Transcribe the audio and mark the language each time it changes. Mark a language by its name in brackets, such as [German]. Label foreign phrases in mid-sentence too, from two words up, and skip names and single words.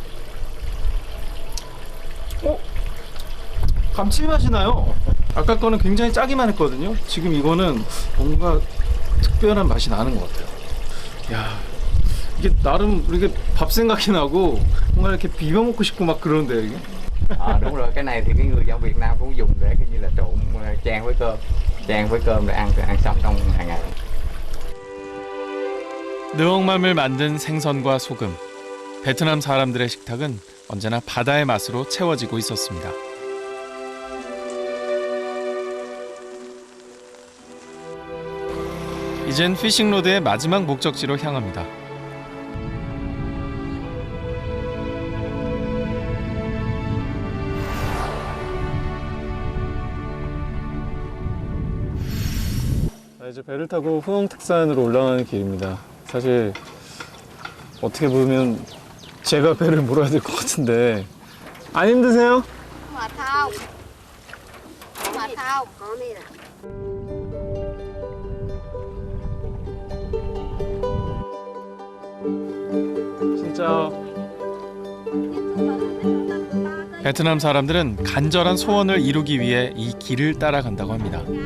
[Korean] 감칠맛이 나요. 아까 거는 굉장히 짜기만 했거든요. 지금 이거는 뭔가 특별한 맛이 나는 것 같아요. 야, 이게 나름 이렇게 밥 생각이 나고 뭔가 이렇게 비벼 먹고 싶고 막 그러는데 이게. [Vietnamese] Đúng rồi, cái này thì cái người dân Việt Nam cũng dùng để cái như là trộn chan với cơm để ăn sống trong hàng ngày. [Korean] 느엉맘을 만든 생선과 소금. 베트남 사람들의 식탁은 언제나 바다의 맛으로 채워지고 있었습니다. 이젠 피싱로드의 마지막 목적지로 향합니다. 이제 배를 타고 후엉택산으로 올라가는 길입니다. 사실 어떻게 보면 제가 배를 몰아야 될 것 같은데 안 힘드세요? [Vietnamese] Mệt không? Mệt không? [Korean] 진짜 베트남 사람들은 간절한 소원을 이루기 위해 이 길을 따라간다고 합니다.